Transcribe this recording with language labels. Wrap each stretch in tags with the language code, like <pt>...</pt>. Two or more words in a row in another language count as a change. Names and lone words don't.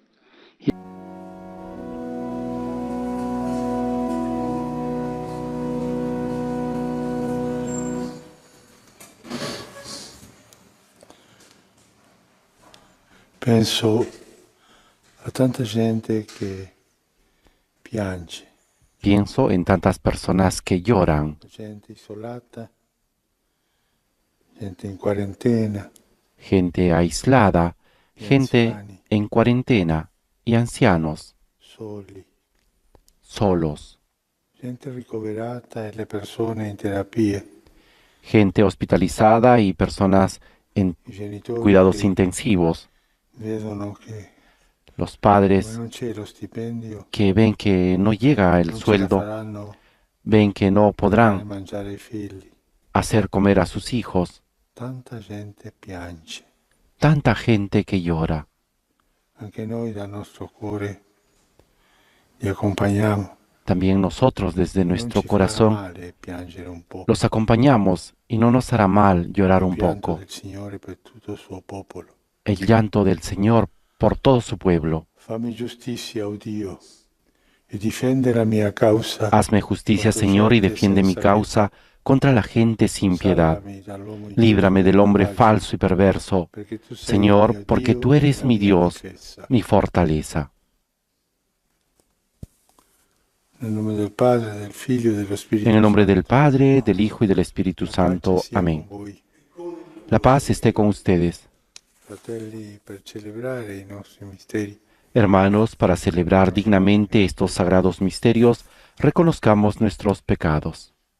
<it>Penso a tanta gente que piange.</it> <es>Pienso en tantas personas que lloran,</es> <it>Gente isolata, gente in quarantena,</it> <es>gente aislada, gente en cuarentena y ancianos,</es> <it>soli,</it> <es>solos,</es> <it>gente ricoverata e le persone in terapia,</it> <es>gente hospitalizada y personas en</es> <it>i genitori</it> <es>cuidados</es> <it>che</it> <es>intensivos,</es> <it>vedono che</it> <es>los</es> <it>come</it> <es>padres</es> <it>non c'è lo stipendio,</it> <es>que ven que no llega el</es> <it>non ce la</it> <es>sueldo,</es> <it>faranno</it> <es>ven que no</es> <it>dare a</it> <es>podrán</es> <it>mangiare ai figli.</it> <es>hacer comer a sus hijos,</es> <it>Tanta gente piange.</it> <es>tanta gente que llora.</es> <it>Anche noi dal nostro cuore li accompagniamo.</it> <es>También nosotros desde</es> <it>Non</it> <es>nuestro</es> <it>ci farà</it> <es>corazón</es> <it>male piangere un po'.</it> <es>los acompañamos y no nos hará mal llorar un</es> <it>Il pianto</it> <es>poco.</es> <it>del Signore per tutto il suo popolo.</it> <es>El llanto del Señor por todo su pueblo.</es> <it>Fammi giustizia, o Dio, e difende la mia causa.</it> <es>Hazme justicia, Señor, y defiende mi causa contra la gente sin piedad. Líbrame del hombre falso y perverso, Señor, porque tú eres mi Dios, mi fortaleza.</es> <it>Nel nome del Padre, del Figlio e dello Spirito</it> <es>En el nombre</es> <it>Santo.</it> <es>del Padre, del Hijo y del Espíritu Santo.</es> <it>Pace sia</it> <es>Amén.</es> <it>con voi.</it> <es>La paz esté con ustedes.</es> <it>Fratelli, per celebrare i nostri misteri,</it> <es>Hermanos, para celebrar dignamente estos sagrados misterios, reconozcamos nuestros pecados.</es>